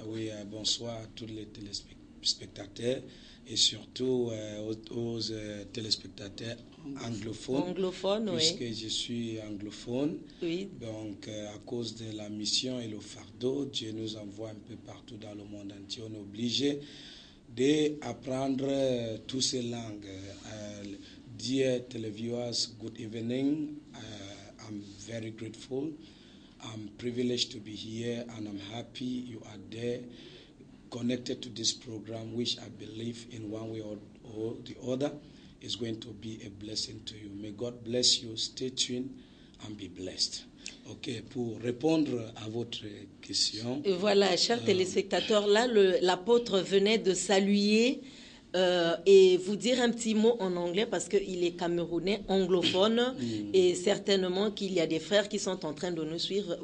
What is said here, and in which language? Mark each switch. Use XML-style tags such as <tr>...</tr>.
<fr>Oui, bonsoir à tous les téléspectateurs et surtout aux téléspectateurs anglophones, puisque je suis anglophone. Oui. Donc, à cause de la mission et le fardeau, Dieu nous envoie un peu partout dans le monde entier. On est obligé d'apprendre toutes ces langues.</fr> <en>Dear televiewers, good evening. I'm very grateful. I'm privileged to be here and I'm happy you are there, connected to this program, which I believe in one way or the other is going to be a blessing to you. May God bless you. Stay tuned and be blessed.</en> <fr>Ok, pour répondre à votre question. Et voilà, chers téléspectateurs, là, l'apôtre venait de saluer et vous dire un petit mot en anglais parce qu'il est camerounais, anglophone, et certainement qu'il y a des frères qui sont en train de nous suivre.</fr>